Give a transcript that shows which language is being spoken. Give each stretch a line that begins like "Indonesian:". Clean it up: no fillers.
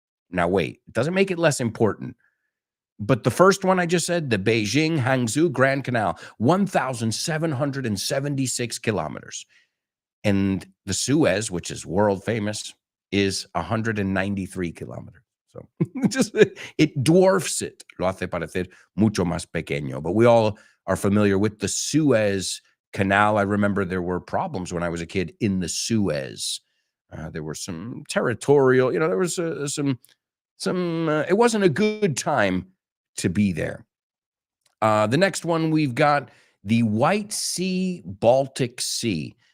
English: Now, wait, it doesn't make it less important. But the first one I just said, the Beijing-Hangzhou Grand Canal, 1,776 kilometers. And the Suez, which is world famous, is 193 kilometers. So it dwarfs it.
Spanish: Lo hace parecer mucho más pequeño.
English: But we all are familiar with the Suez Canal. I remember there were problems when I was a kid in the Suez. There were some territorial, there was some, it wasn't a good time to be there. The next one we've got the White Sea, Baltic Sea.